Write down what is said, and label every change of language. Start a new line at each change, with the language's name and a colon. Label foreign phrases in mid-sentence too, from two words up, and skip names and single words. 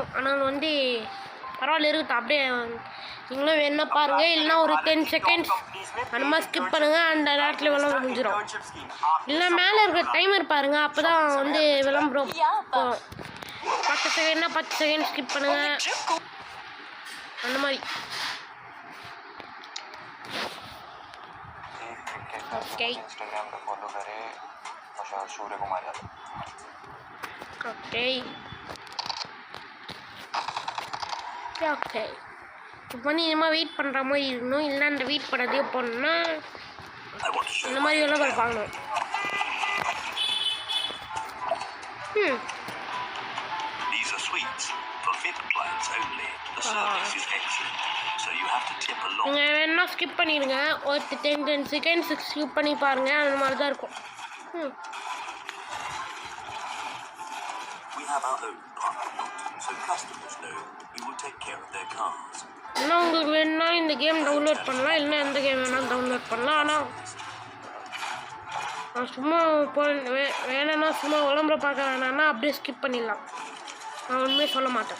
Tamil: ஆனால் பரவாயில்ல இருக்கட்டும், அப்படியே நீங்களும் என்ன பாருங்கள். இல்லைனா ஒரு 10 செகண்ட்ஸ் அந்த மாதிரி ஸ்கிப் பண்ணுங்கள். அந்த நேரத்தில் விளம்பரம் முடிஞ்சிடும். இல்லை மேலே இருக்கிற டைமர் பாருங்கள், அப்போ தான் விளம்பரம் 10 செகண்ட்னா 10
English: second skip
Tamil: பண்ணுங்கள். அந்த மாதிரி.
Hindi: ओके इंस्टाग्राम पे फॉलो करें और सूर्य कुमार यादव.
Tamil: ओके இப்போ இனிமேல் வெயிட் பண்ணுற மாதிரி இருக்கணும். இல்லைன்னா அந்த வெயிட் பண்ணுறதே போனோம்னா இந்த மாதிரி எல்லாம் பார்ப்பாங்க. நீங்கள் வேணா ஸ்கிப் பண்ணிடுங்க. ஒரு 10
English: seconds skip
Tamil: பண்ணி பாருங்கள். அந்த மாதிரி தான் இருக்கும்.
English: We have our own partner, so customers know we will take care of their
Tamil: ஆனால் உங்களுக்கு வேணும்னா இந்த கேம் டவுன்லோட் பண்ணலாம், இல்லைன்னா எந்த கேம் வேணாலும் டவுன்லோட் பண்ணலாம். ஆனால் நான் சும்மா வேணும்னா சும்மா விளம்பரம் பார்க்க வேணாம்னா அப்படியே ஸ்கிப் பண்ணிடலாம். நான் ஒன்றுமே சொல்ல மாட்டேன்.